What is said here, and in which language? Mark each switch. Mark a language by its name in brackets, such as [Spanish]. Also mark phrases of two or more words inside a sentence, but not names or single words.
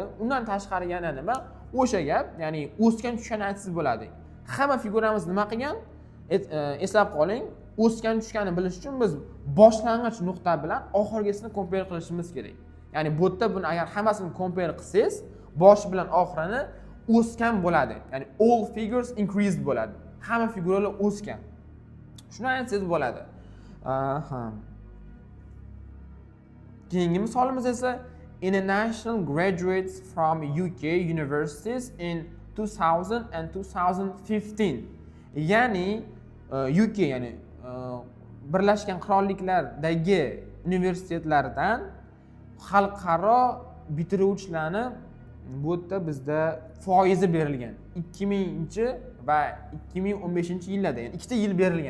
[Uzbek] Undan tashqari yana nima? O'sha gap, ya'ni o'sgan tushgan aytsangiz bo'ladi. Hamma figuramiz nima qilgan? Eslab qoling, o'sgan tushganini bilish uchun biz boshlang'ich nuqta bilan oxirgisini compare qilishimiz kerak. Ya'ni bu yerda buni agar hammasini compare qilsangiz, boshi bilan oxirini o'sgan bo'ladi. Ya'ni [English] all figures increased [Uzbek] bo'ladi. Hamma figuralar o'sgan. Shuni aytsangiz bo'ladi. Keyingi misolimiz esa [English] international graduates from UK universities in 2000 and 2015. [Uzbek] Ya'ni UK, ya'ni Birlashgan Qirolliklardagi universitetlardan xalqaro bitiruvchilarni bu yerda bizda foizi berilgan. 2000 va 2015-yillarda, ya'ni ikkita yil berilgan.